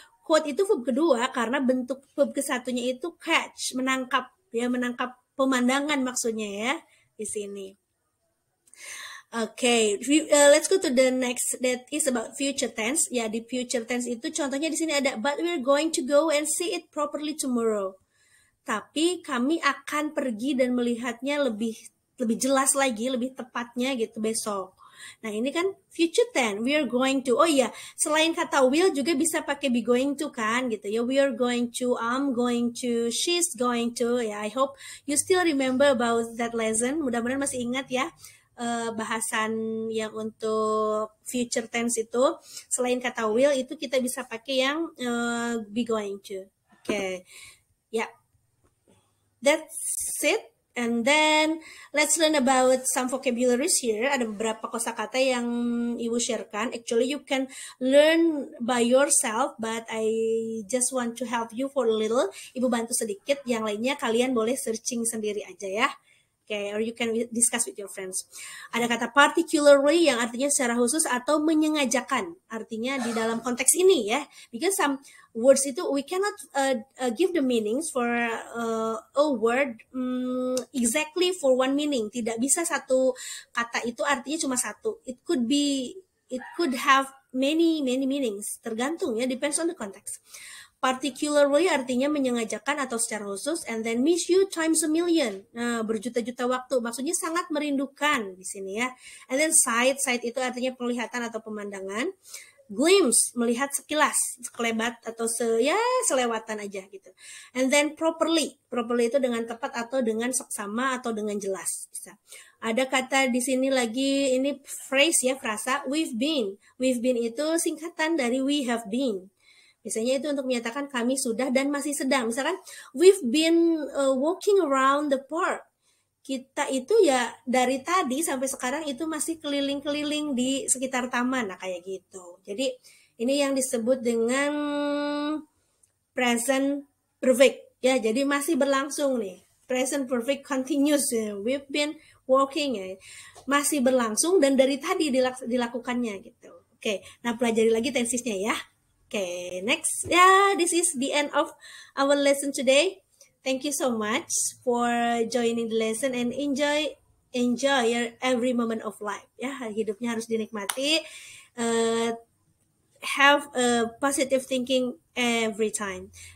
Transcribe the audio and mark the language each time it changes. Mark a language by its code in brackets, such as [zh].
[id] Quote itu verb kedua karena bentuk verb ke satunya itu catch, menangkap ya, menangkap pemandangan maksudnya ya di sini. [en] Okay, let's go to the next, that is about future tense. [id] Ya, di future tense itu contohnya di sini ada, [en] but we're going to go and see it properly tomorrow. [id] Tapi kami akan pergi dan melihatnya lebih jelas lagi, lebih tepatnya gitu besok. Nah, ini kan future tense, [en] we are going to. [id] Oh iya, selain kata will juga bisa pakai be going to kan gitu ya. [en] We are going to, I'm going to, she's going to. Ya, I hope you still remember about that lesson. [id] Mudah-mudahan masih ingat ya. Bahasan yang untuk future tense itu, selain kata will itu kita bisa pakai yang be going to. [en] Okay, ya, that's it. And then let's learn about some vocabularies here. [id] Ada beberapa kosakata yang ibu sharekan. [en] Actually you can learn by yourself, but I just want to help you for a little. [id] Ibu bantu sedikit, yang lainnya kalian boleh searching sendiri aja ya. [en] Okay, or you can discuss with your friends. [id] Ada kata particularly yang artinya secara khusus atau menyengajakan. Artinya di dalam konteks ini ya. [en] Because some words itu we cannot give the meanings for a word exactly for one meaning. [id] Tidak bisa satu kata itu artinya cuma satu. [en] It could have many meanings. [id] Tergantung ya, [en] depends on the context. Particularly [id] artinya menyengajakan atau secara khusus, [en] and then miss you times a million. [id] Nah, berjuta-juta waktu, maksudnya sangat merindukan di sini ya. And then sight itu artinya penglihatan atau pemandangan. Glimpse, melihat sekilas, sekelebat atau selewatan aja gitu. And then properly itu dengan tepat atau dengan seksama atau dengan jelas bisa. Ada kata di sini lagi, ini phrase ya, frasa we've been. We've been itu singkatan dari we have been. Biasanya itu untuk menyatakan kami sudah dan masih sedang. [en] Misalkan, we've been walking around the park. [id] Kita itu ya dari tadi sampai sekarang itu masih keliling-keliling di sekitar taman. Nah, kayak gitu. Jadi, ini yang disebut dengan present perfect. Ya, jadi masih berlangsung nih. [en] Present perfect continuous. We've been walking. Ya. [id] Masih berlangsung dan dari tadi dilakukannya gitu. Oke, nah pelajari lagi tensesnya ya. [en] Okay, next. Yeah, this is the end of our lesson today. Thank you so much for joining the lesson and enjoy your every moment of life. [id] Ya, hidupnya harus dinikmati. [en] uh, have a positive thinking every time.